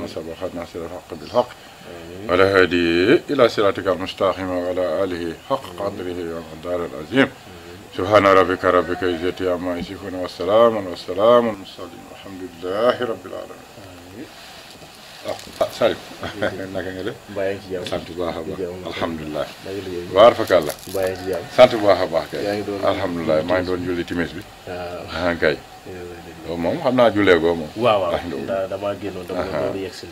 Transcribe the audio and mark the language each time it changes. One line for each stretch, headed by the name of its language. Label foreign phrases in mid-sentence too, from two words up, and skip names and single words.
Arabic: سبق ناصر الحق بالحق وعلى هدي إلى صراطك المستقيم وعلى آله حق قدره والمقدار العظيم سبحان ربك رب العزة عما يصفون والسلام المرسلين والحمد لله رب العالمين.
Wolof: Salif naka nga def. mbaa ngi ci jàmm sant bu baax a baax alhamdulilah. waar fakk àlla. mbaa ngi ci jàmm sant bu baax a baax kay. yaa ngi doon alhamdulilah maa ngi doon julli timis bi. waaw kay. loolu moom xam naa jullee goo moom. waaw damaa génnoon dama doon yegg si